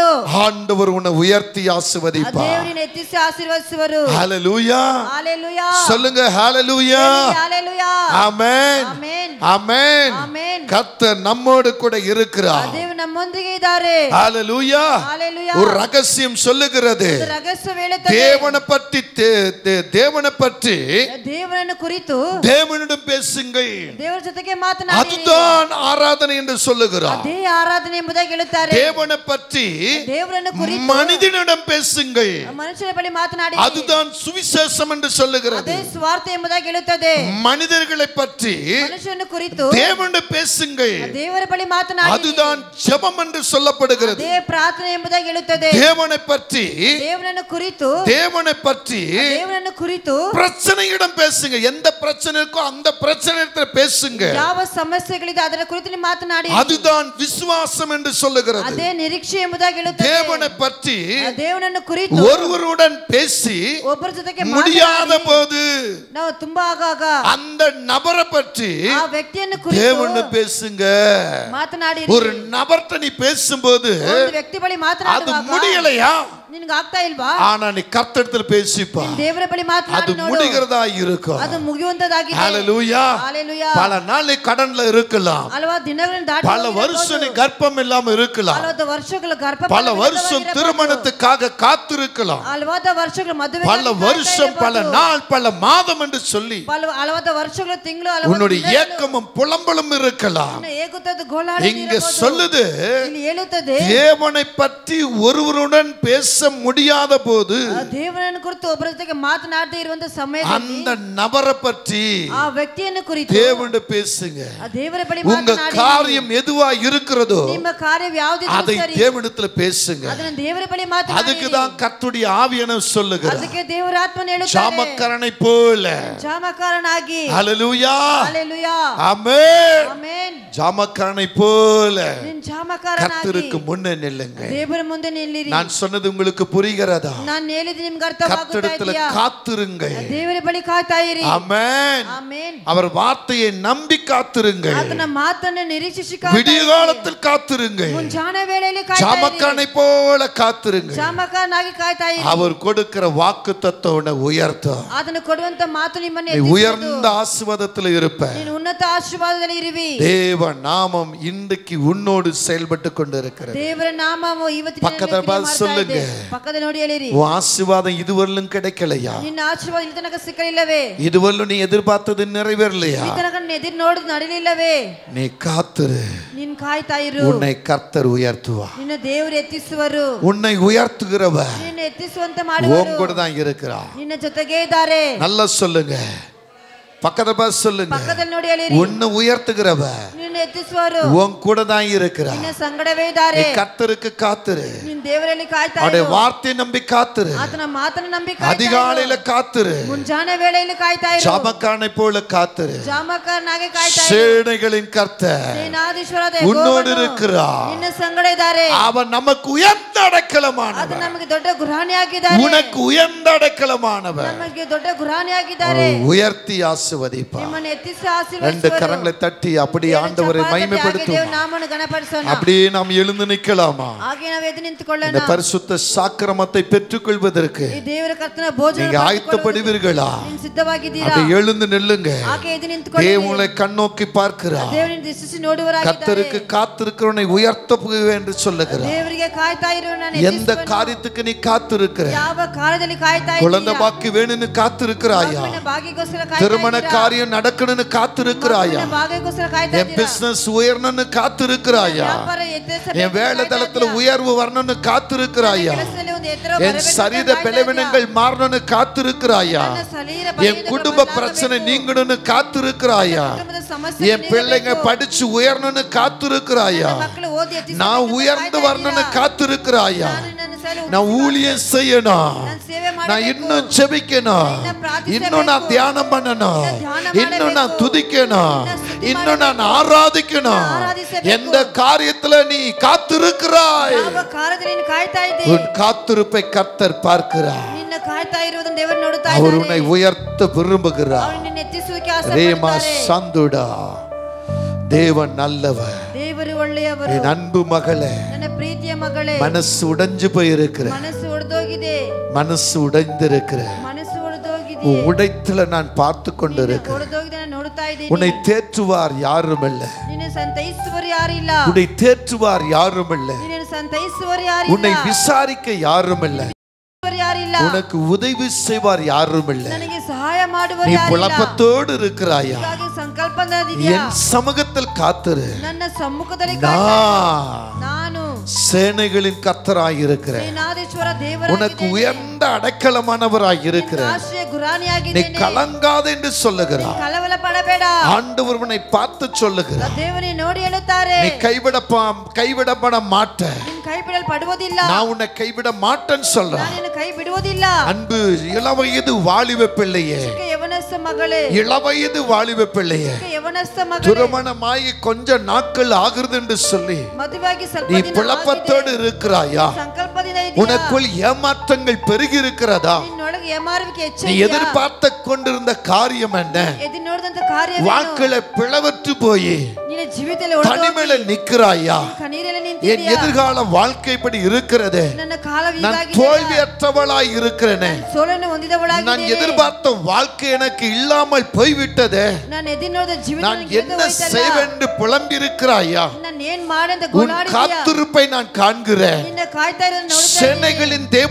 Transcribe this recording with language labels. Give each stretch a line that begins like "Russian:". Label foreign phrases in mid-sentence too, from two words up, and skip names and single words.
Tamil: ஆண்டவர் உன்னை உயர்த்தி ஆசீர்வதிப்பார்.
Kannada: ದೇವರನ್ನು ಎತ್ತಿಸಿ ಆಶೀರ್ವದಿಸುವರು.
Tamil: ஹalleluya. ஹalleluya. சொல்லுங்க ஹalleluya. ஹalleluya. ஆமென். ஆமென். ஆமென். ஆமென். கர்த்தர் நம்மோடு கூட இருக்கிறார்.
Kannada: ದೇವರು ನಮ್ಮೊಂದಿಗೆ ಇದ್ದಾರೆ.
Tamil: ஹalleluya. ஹalleluya. ஒரு ரகசியம் சொல்லுகிறது.
Kannada: ರಹಸ್ಯ ಹೇಳುತ್ತದೆ.
Tamil: தேவனை பற்றி
Kannada: ದೇವರನ್ನು ಕುರಿತು
Tamil: தேவனிடம் பேசுங்கள்,
Kannada: ದೇವರ ಜೊತೆಗೆ ಮಾತನಾಡಿ,
Tamil: அதுதான் ஆராதனை என்று சொல்லுகிறார்.
Kannada: ಅದೇ ಆರಾಧನೆ ಎಂಬುದಾಗಿ ಹೇಳುತ್ತಾರೆ.
Tamil: தேவனை பற்றி
Kannada: ದೇವರನ್ನು ಕುರಿತು
Tamil: மனிதனிடம் பேசுங்கள்,
Kannada: ಮನುಷ್ಯರ ಬಳಿ ಮಾತನಾಡಿ,
Tamil: அதுதான் சுவிசேஷம் என்று சொல்லுகிறது.
Kannada: ಅದೇ ಸ್ವಾರ್ಥ ಎಂಬುದಾಗಿ ಹೇಳುತ್ತದೆ.
Tamil: மனிதர்களை பற்றி
Kannada: ಮನುಷ್ಯನ ಕುರಿತು
Tamil: தேவனிடம் பேசுங்கள்,
Kannada: ದೇವರ ಬಳಿ ಮಾತನಾಡಿ,
Tamil: அதுதான் ஜெபம் என்று சொல்லப்படுகிறது.
Kannada: ಅದೇ ಪ್ರಾರ್ಥನೆ ಎಂಬುದಾಗಿ ಹೇಳುತ್ತದೆ.
Tamil: தேவனை பற்றி
Kannada: ದೇವರನ್ನು ಕುರಿತು
Tamil: பிரச்சனையிடம் பேசுங்க. எந்த பிரச்சனை இருக்கோ அந்த பிரச்சனையிடத்துல பேசுங்க.
Kannada: ಯಾವ ಸಮಸ್ಯೆಗಳಿದೆ ಅದರ ಕುರಿತು ನೀವು ಮಾತನಾಡಿ,
Tamil: அதுதான் விசுவாசம் என்று சொல்லுகிறது.
Kannada: ಅದೇ ನಿರೀಕ್ಷೆ ಎಂಬುದಾಗಿ ಹೇಳುತ್ತದೆ.
Tamil: தேவனை பற்றி
Kannada: ದೇವರನ್ನು ಕುರಿತು
Tamil: ஒருவருடன் பேசி
Kannada: ಒಬ್ಬರ ಜೊತೆಗೆ
Tamil: முடியாத போது
Kannada: ನಾವು ತುಂಬಾ ಆಗಾಗ
Tamil: அந்த நபரை பற்றி
Kannada: ಆ ವ್ಯಕ್ತಿಯನ್ನು ಕುರಿತು
Tamil: தேவனை பேசுங்க.
Kannada: ಮಾತನಾಡಿ.
Tamil: ஒரு நபர்ட்ட நீ பேசும்போது
Kannada: ಒಂದು ವ್ಯಕ್ತಿ ಬಳಿ
Tamil: அது
Kannada: ಮಾತನಾಡುವಾಗ
Tamil: முடியலையா,
Kannada: ನಿನಗೆ ಆಗ್ತಾ ಇಲ್ವಾ,
Tamil: ஆனா நீ கர்த்தரிடத்தில் பேசிப்பா,
Kannada: ದೇವರ ಬಳಿ
Tamil: அது
Kannada: ಮಾತನಾಡಿ ನೋಡು,
Tamil: முடிகிறதா இருக்கும்.
Kannada: ಅದು ಮುಗಿಯುವಂತದಾಗಿದೆ.
Tamil: ஹalleluya. ஹalleluya. பல நாள் நீ கடன்ல இருக்கலாம்,
Kannada: ಹಲವಾರು ದಿನಗಳನ್ನು ದಾಟಿ
Tamil: பல வருஷம் நீ கர்ப்பம் இல்லாம இருக்கலாம்,
Kannada: ಹಲವಾರು ವರ್ಷಗಳ ಗರ್ಭ,
Tamil: பல வருஷம் திருமணத்துக்காக காத்திருக்கலாம்,
Kannada: ಹಲವಾರು ವರ್ಷಗಳ ಮದುವೆ,
Tamil: பல வருஷம் பல நாள் பல மாதம் என்று சொல்லி
Kannada: ಹಲವಾರು ವರ್ಷಗಳ ತಿಂಗಳು,
Tamil: உன்னுடைய ஏக்கமும் புலம்பலும் இருக்கலாம்.
Kannada: ಏಕುತ್ತದೆ ಗೋಳಾಟ
Tamil: இங்க சொல்லுது,
Kannada: ಇಲ್ಲಿ ಹೇಳುತ್ತದೆ,
Tamil: தேவனை பற்றி ஒருவருடன் பேச முடியாத போது
Kannada: ದೇವರನ್ನು ಕುರಿತು ಒಬ್ಬರ ಜೊತೆಗೆ ಮಾತನಾಡದೇ ಇರುವಂತ ಸಮಯದಲ್ಲಿ
Tamil: அந்த நபரை பற்றி
Kannada: ಆ ವ್ಯಕ್ತಿಯನ್ನು ಕುರಿತು
Tamil: தேவனோடு பேசுங்க.
Kannada: ದೇವರ ಬಳಿ
Tamil: உங்க காரியம் எதுவா இருக்கிறதோ
Kannada: ನಿಮ್ಮ ಕಾರ್ಯ ಯಾವುದಿದೆ
Tamil: அதை தேவனிடத்தில் பேசுங்க.
Kannada: ಅದನ್ನ ದೇವರ ಬಳಿ ಮಾತನಾಡಿ.
Tamil: அதுக்கு தான் கர்த்தருடைய ஆவியான சொல்லுகிறார்.
Kannada: ಅದಕ್ಕೆ ದೇವರ ಆತ್ಮನು ಹೇಳುತ್ತಾರೆ
Tamil: ஜாமக்காரனை போல
Kannada: ಜಾಮಕಾರನಾಗಿ.
Tamil: ஹalleluya ஹalleluya ஆமென்
Kannada: ಆಮೆನ್.
Tamil: ஜாமக்காரனை போல
Kannada: ನೀನು ಜಾಮಕಾರನಾಗಿ
Tamil: கர்த்தருக்கு முன்னே நில்லுங்க.
Kannada: ದೇವರ ಮುಂದೆ ನಿಲ್ಲಿರಿ.
Tamil: நான் சொன்னது உங்களுக்கு புரிகிறதா?
Kannada: ನಾನು ಹೇಳಿದ್ದು ನಿಮಗೆ ಅರ್ಥವಾಗುತ್ತಾ
Tamil: கர்த்தரிடத்தில்
Kannada: ಇದೆಯಾ?
Tamil: காத்திருங்கள்.
Kannada: ದೇವರ ಬಳಿ ಕಾಯ್ತಾ ಇರಿ.
Tamil: ஆமென்
Kannada: ಆಮೆನ್.
Tamil: அவர் வார்த்தையை நம்பி காத்திருங்கள்.
Kannada: ಆತನ ಮಾತನ್ನು ನಿರೀಕ್ಷಿಸಿ ಕಾಯ್ತಾ
Tamil: விடிய காலத்தில் காத்திருங்கள்.
Kannada: ಮುಂಜಾನೆ ವೇಳೆಯಲ್ಲಿ ಕಾಯ್ತಾ ಇರಿ.
Tamil: ஜாமக்காரனை போல காத்திருங்கள்.
Kannada: ಜಾಮಕಾರನಾಗಿ ಕಾಯ್ತಾ ಇರಿ.
Tamil: அவர் கொடுக்கிற வாக்குத்தத்தத்தை உயர்த்தும்.
Kannada: ಆತನು ಕೊಡುವಂತ ಮಾತು ನಿಮ್ಮನ್ನು
Tamil: நீ
Kannada: ಎತ್ತಿಸುವುದು.
Tamil: உயர்ந்த ஆசீர்வாதத்தில் இருப்ப.
Kannada: ನೀನು ಉನ್ನತ ಆಶೀರ್ವಾದದಲ್ಲಿ ಇರುವಿ.
Tamil: தேவ நாமம் இன்றைக்கு உன்னோடு செயல்பட்டு கொண்டிருக்கிறது.
Kannada: ದೇವರ ನಾಮವು ಇವತ್ತಿನ
Tamil: பக்கத்துல பார்த்து சொல்லுங்க.
Kannada: ಪಕ್ಕದಲ್ಲಿ ನೋಡಿ ಹೇಳಿರಿ.
Tamil: உன் ஆசீர்வாதம் இதுவரையிலும் கிடைக்கலையா?
Kannada: ನಿನ್ನ ಆಶೀರ್ವಾದ ಇಲ್ಲಿ ತನಕ ಸಿಕ್ಕಲಿಲ್ಲವೇ?
Tamil: இதுவரையிலும் நீ எதிர்பார்த்தது நிறைவேறலையா?
Kannada: ಈ ತನಕ ನೀನು ಎದುರು ನೋಡಿದ್ ನಡಲಿಲ್ಲವೇ?
Tamil: நீ காத்துரு.
Kannada: ನೀನು ಕಾಯ್ತಾ ಇರು.
Tamil: உன்னை கர்த்தர் உயர்த்துவார்.
Kannada: ನಿನ್ನ ದೇವರು ಎತ್ತಿಸುವರು.
Tamil: உன்னை உயர்த்துகிறவர்
Kannada: ನಿನ್ನ ಎತ್ತಿಸುವಂತ ಮಾಡುವರು.
Tamil: உன் கூட தான் இருக்கிறார்.
Kannada: ನಿನ್ನ ಜೊತೆಗೆ ಇದ್ದಾರೆ.
Tamil: நல்லா சொல்லுங்க. பக்கத்துல பார்த்து சொல்லுங்க.
Kannada: ಪಕ್ಕದಲ್ಲಿ ನೋಡಿ ಹೇಳಿರಿ.
Tamil: உன்னை உயர்த்துகிறவர்
Kannada: ನಿನ್ನ ಎತ್ತಿಸುವರು.
Tamil: உன் கூட தான் இருக்கிறார்.
Kannada: ನಿನ್ನ ಸಂಗಡವೇ ಇದ್ದಾರೆ.
Tamil: நீ கர்த்தருக்கு காத்துரு.
Kannada: ನಿನ್ನ ದೇವರಲ್ಲಿ ಕಾಯ್ತಾ
Tamil: அவருடைய
Kannada: ಇರು.
Tamil: வார்த்தையை நம்பி காத்துரு.
Kannada: ಆತನ ಮಾತನ್ನು ನಂಬಿ ಕಾಯ್ತಾ ಇರು.
Tamil: அதிகாலையில காத்துரு.
Kannada: ಮುಂಜಾನೆ ವೇಳೆಯಲ್ಲಿ ಕಾಯ್ತಾ ಇರು.
Tamil: ஜாமக்காரனை போல காத்துரு.
Kannada: ಜಾಮಕಾರನಾಗಿ ಕಾಯ್ತಾ ಇರು.
Tamil: சேனைகளின் கர்த்தர்
Kannada: ಸೇನಾಧೀಶ್ವರಾದ
Tamil: உன்னோடு
Kannada: ಯೆಹೋವನು
Tamil: இருக்கிறார்.
Kannada: ನಿನ್ನ ಸಂಗಡ ಇದ್ದಾರೆ.
Tamil: அவன் நமக்கு உயர்ந்த
Kannada: ಅದು
Tamil: அடைக்கலமானவர்.
Kannada: ನಮಗೆ ದೊಡ್ಡ ಗುರಾಣಿಯಾಗಿದ್ದಾರೆ.
Tamil: உனக்கு உயர்ந்த அடைக்கலமானவர்.
Kannada: ನಮಗೆ ದೊಡ್ಡ ಗುರಾಣಿಯಾಗಿದ್ದಾರೆ.
Tamil: உயர்த்தி ஆசீர்வதிப்பார்.
Kannada: ನಿಮ್ಮನ್ನು ಎತ್ತಿಸಿ
Tamil: ரெண்டு
Kannada: ಆಶೀರ್ವದಿಸುವರು.
Tamil: கரங்களை தட்டி அப்படியே ஆண்டவரை மகிமைப்படுத்தும்.
Kannada: ದೇವರ ನಾಮವನ್ನು ಗಣಪಡಿಸೋಣ.
Tamil: அப்படியே நாம் எழுந்து நிற்கலாமா?
Kannada: ಹಾಗೆ ನಾವು ಎದ್ದು ನಿಂತುಕೊಳ್ಳೋಣ.
Tamil: இந்த பரிசுத்த சாக்கிரமத்தை பெற்றுக்கொள்வதற்கு
Kannada: ಈ ದೇವರ ಕರ್ತನ ಭೋಜನ
Tamil: நீங்க ஆயத்தப்படுவீர்களா?
Kannada: ನೀನು ಸಿದ್ಧವಾಗಿದ್ದೀರಾ?
Tamil: அப்படி எழுந்து நில்லுங்க.
Kannada: ಹಾಗೆ ಎದ್ದು ನಿಂತುಕೊಳ್ಳಿ.
Tamil: தேவனை கண்ணோக்கி பார்க்கிறார்.
Kannada: ದೇವರನ್ನು ದೃಷ್ಟಿಸಿ ನೋಡುವವರಾಗಿದ್ದಾರೆ.
Tamil: கர்த்தருக்கு காத்திருக்கிறவனை உயர்த்தப்புவேன் என்று சொல்லுகிறார்.
Kannada: ದೇವರಿಗೆ ಕಾಯ್ತಾ ಇರುವವನನ್ನು
Tamil: எந்த காரியத்துக்கு நீ காத்திருக்கிற?
Kannada: ಯಾವ ಕಾರ್ಯದಲ್ಲಿ ಕಾಯ್ತಾ
Tamil: குழந்தை
Kannada: ಇದ್ದೀರಾ?
Tamil: பாக்கி வேணும்னு காத்திருக்கிறாயா?
Kannada: ಮಗನ ಭಾಗ್ಯಕ್ಕೋಸ್ಕರ ಕಾಯ್ತಾ
Tamil: திருமண
Kannada: ಇದ್ದೀರಾ?
Tamil: காரியம் நடக்கணும்னு காத்திருக்கிறாயா?
Kannada: ಮಗನ ಭಾಗ್ಯಕ್ಕೋಸ್ಕರ ಕಾಯ್ತಾ
Tamil: என்
Kannada: ಇದ್ದೀರಾ?
Tamil: பிசினஸ் உயரணும்னு காத்திருக்கிறாயா?
Kannada: ವ್ಯಾಪಾರ ಎತ್ತರಿಸಬೇಕು
Tamil: என் வேலை தளத்துல உயர்வு வரணும்னு காத்திருக்கிறாயா?
Kannada: ಕೆಲಸದಲ್ಲಿ ಒಂದು ಎತ್ತರ
Tamil: என்
Kannada: ಬರಬೇಕು ಅಂತ
Tamil: சரீர
Kannada: ಕಾಯ್ತಾ
Tamil: பலவீனங்கள் மாறணும்னு காத்திருக்கிறாயா?
Kannada: ನನ್ನ ಶರೀರ
Tamil: என்
Kannada: ಬಲಹೀನತೆಗಳು
Tamil: குடும்ப
Kannada: ಬದಲಾಗಬೇಕು.
Tamil: பிரச்சனை நீங்கணும்னு காத்திருக்கிறாயா?
Kannada: ಕುಟುಂಬದ ಸಮಸ್ಯೆ
Tamil: என் பிள்ளைங்க படிச்சு உயரணும்னு காத்திருக்கிறாயா?
Kannada: ಮಕ್ಕಳು ಓದಿ ಎತ್ತಿಸಬೇಕು
Tamil: நான்
Kannada: ಅಂತ
Tamil: உயர்ந்து
Kannada: ಕಾಯ್ತಾ
Tamil: வரணும்னு
Kannada: ಇದ್ದೀರಾ?
Tamil: காத்திருக்கிறாயா?
Kannada: ನಾನು ನನ್ನ ಸೇವೆ
Tamil: நான் ஊழியம் செய்யணும்.
Kannada: ನಾನು ಸೇವೆ
Tamil: நான்
Kannada: ಮಾಡಬೇಕು.
Tamil: இன்னும் ஜெபிக்கணும். இன்னும் நான் தியானம் பண்ணணும். இன்னும் நான் துதிக்கணும். இன்னும் நான் ஆராதிக்கணும். எந்த காரியத்துல நீ காத்திருக்கிறாய்?
Kannada: ಯಾವ ಕಾರ್ಯದಲ್ಲಿ ನೀನು ಕಾಯ್ತಾ ಇದ್ದೀ?
Tamil: உன் காத்திருப்பை கர்த்தர் பார்க்கிறார்.
Kannada: ನಿನ್ನ ಕಾಯ್ತಾ ಇರುವುದನ್ನು ದೇವರು ನೋಡುತ್ತಾ
Tamil: அவர்
Kannada: ಇದ್ದಾನೆ.
Tamil: உன்னை உயர்த்த விரும்புகிறார்.
Kannada: ಅವನು ನಿನ್ನ ಎತ್ತಿಸುವುದಕ್ಕೆ
Tamil: ரேமா
Kannada: ಆಸೆಪಡುತ್ತಾರೆ.
Tamil: சந்துடா தேவன் நல்லவர்.
Kannada: ದೇವರು ಒಳ್ಳೆಯವರು.
Tamil: என் அன்பு மகளே,
Kannada: ನನ್ನ ಪ್ರೀತಿಯ ಮಗಳೇ,
Tamil: மனசு உடைஞ்சு போயிருக்கிற,
Kannada: ಮನಸ್ಸು ಒಡೆದೋಗಿದೆ.
Tamil: மனசு உடைந்திருக்கிற
Kannada: ಮನಸ್ಸು ಒಡೆದೋಗಿದೆ.
Tamil: உன் உடைத்துல நான் பார்த்து கொண்டிருக்கிறேன்.
Kannada: ಒಡೆದೋಗಿದೆ ನಾನು ನೋಡುತ್ತಾ ಇದ್ದೀನಿ.
Tamil: உன்னை தேற்றுவார் யாரும் இல்ல.
Kannada: ನಿನ್ನ ಸಂತೈಸುವರು ಯಾರಿಲ್ಲ.
Tamil: உன்னை தேற்றுவார் யாரும் இல்ல.
Kannada: ನಿನ್ನ ಸಂತೈಸುವರು ಯಾರಿಲ್ಲ.
Tamil: உன்னை விசாரிக்க யாரும் இல்ல.
Kannada: ಯಾರಿಲ್ಲ.
Tamil: உனக்கு உதவி செய்வார் யாரும் இல்ல.
Kannada: ನನಗೆ ಸಹಾಯ ಮಾಡುವರು
Tamil: நீ
Kannada: ಯಾರಿಲ್ಲ.
Tamil: புலப்பத்தோடு இருக்கிறாயா?
Kannada: ಹೀಗಾಗಿ ಸಂಕಲ್ಪದಲ್ಲಿದ್ದೀಯಾ?
Tamil: என் சமூகத்தில் காத்திரு.
Kannada: ನನ್ನ ಸಮ್ಮುಖದಲ್ಲಿ ಕಾಯ್ತಾ ಇರು. ನಾನು
Tamil: சேனைகளின் கர்த்தராய் இருக்கிறேன்.
Kannada: ಸೇನಾಧೀಶ್ವರ ದೇವರಾಗಿದ್ದೇನೆ.
Tamil: உனக்கு உயர்ந்த அடைக்கலமானவராய் இருக்கிறேன்.
Kannada: ಆಶ್ರಯ
Tamil: நீ
Kannada: ಗುರಾಣಿಯಾಗಿದ್ದೇನೆ.
Tamil: கலங்காத என்று சொல்லுகிறார்.
Kannada: ಕಳವಳ ಪಡಬೇಡ.
Tamil: ஆண்டவர் உன்னை பார்த்து சொல்லுகிறார்.
Kannada: ದೇವರೇ ನೋಡಿ ಹೇಳುತ್ತಾರೆ.
Tamil: நீ கைவிடப்பட மாட்ட.
Kannada: ನಿನ್ನ ಕೈ ಬಿಡಲು ಪಡುವುದಿಲ್ಲ.
Tamil: நான் உன்னை கைவிட மாட்டேன்னு சொல்றேன்.
Kannada: ನಾನು ನಿನ್ನ ಕೈ ಬಿಡುವುದಿಲ್ಲ.
Tamil: அன்பு இளவயது வாலிப பிள்ளையே,
Kannada: ಯವನಸ್ಥ ಮಗಳೇ,
Tamil: இளவயது வாலிப பிள்ளையே,
Kannada: ಯವನಸ್ಥ ಮಗಳೇ,
Tamil: திருமணமாகி கொஞ்ச நாட்கள் ஆகுது என்று சொல்லி
Kannada: ಮದುವಾಗಿ ಸ್ವಲ್ಪ
Tamil: நீ
Kannada: ದಿನ
Tamil: புலப்பத்தோடு இருக்கிறாயா?
Kannada: ಸಂಕಲ್ಪದಿಂದ ಇದೆಯಾ?
Tamil: உனக்குள் ஏமாற்றங்கள் பெருகி இருக்கிறதா?
Kannada: ನಿನ್ನೊಳಗೆ ಏಮಾರುವಿಕೆ
Tamil: நீ
Kannada: ಹೆಚ್ಚಾಗಿದೆಯಾ?
Tamil: எதிர்பார்த்து கொண்டிருந்த காரியம் என்ன?
Kannada: ಎದ್ದು ನೋಡಿದಂತ ಕಾರ್ಯ
Tamil: வாக்குல பிளவற்று போய்
Kannada: ನಿನ್ನ ಜೀವಿತದಲ್ಲಿ
Tamil: தனிமையில நிக்கிறாயா?
Kannada: ಕಣ್ಣೀರಲ್ಲಿ
Tamil: என்
Kannada: ನಿಂತಿದ್ದೀಯಾ?
Tamil: எதிர்கால வாழ்க்கை இப்படி இருக்கிறது.
Kannada: ನನ್ನ ಕಾಲ
Tamil: நான்
Kannada: ಹೀಗಾಗಿದೆ.
Tamil: தோல்வியற்றவளாய் இருக்கிறேனே.
Kannada: ಸೋಲನ್ನು ಹೊಂದಿದವಳಾಗಿದ್ದೇನೆ.
Tamil: நான் எதிர்பார்த்த வாழ்க்கை எனக்கு இல்லாமல் போய்விட்டது.
Kannada: ನಾನು ಎದ್ದು ನೋಡಿದ ಜೀವಿತ
Tamil: நான்
Kannada: ನನಗೆ
Tamil: என்ன
Kannada: ಹೋಯ್ತಲ್ಲ.
Tamil: செய்வேன் என்று புலம்பி இருக்கிறாயா?
Kannada: ನಾನು ಏನ್ ಮಾಡಂತ
Tamil: உன்
Kannada: ಗೋಳಾಡಿದ್ದೀಯಾ?
Tamil: காத்திருப்பை நான் காண்கிறேன்.
Kannada: ನಿನ್ನ ಕಾಯ್ತಾ ಇರೋದನ್ನ ನೋಡ್ತಾ ಇದ್ದೀನಿ.